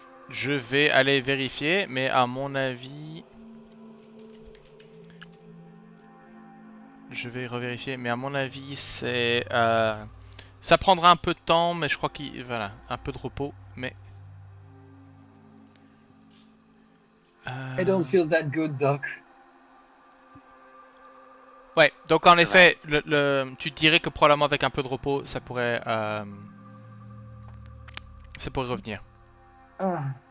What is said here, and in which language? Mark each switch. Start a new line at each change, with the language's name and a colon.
French: Je vais aller vérifier, mais à mon avis... Je vais revérifier, mais à mon avis, c'est... Ça prendra un peu de temps, mais je crois qu'il... Voilà, un peu de repos, mais...
English: I don't feel that good, Doc.
French: Ouais, donc en effet, tu dirais que probablement avec un peu de repos, ça pourrait revenir. Ah.